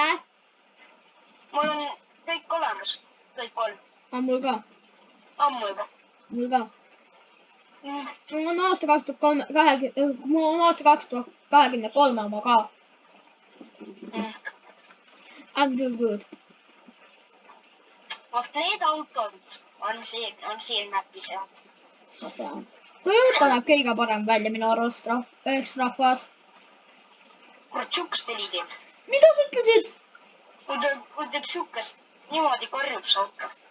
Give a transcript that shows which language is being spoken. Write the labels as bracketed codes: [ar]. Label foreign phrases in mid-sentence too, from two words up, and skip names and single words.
[et] Mul on kõik olemas, kõik 3. Mul ka. Ammu juba. Mul ka. Mul on aasta 2023 oma ka. [en] I'm doing good. [et] Vot need autod on siin mapis head. Toyota näeb kõige parem välja minu arust üheks rahvas. Kurat, siukest heli teeb. Mida sa ütlesid? Kui teeb siukest, niimoodi karjub see auto.